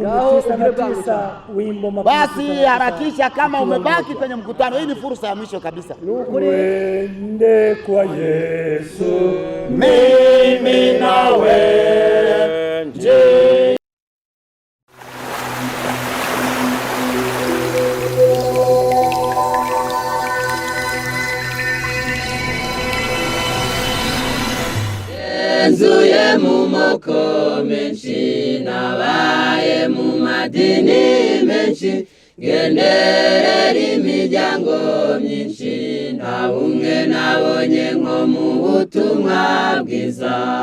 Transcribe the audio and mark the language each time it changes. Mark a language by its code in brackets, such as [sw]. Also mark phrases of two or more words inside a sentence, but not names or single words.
[sw] Basi harakisha kama umebaki kwenye mkutano. Hii ni fursa ya mwisho kabisa. Twende kwa Yesu mimi nawe nje. [rn] Nzuye mu moko menshi nabaye mu madini menshi genderera imiryango myinshi nta bumwe nabonye nko mu butumwa bwiza.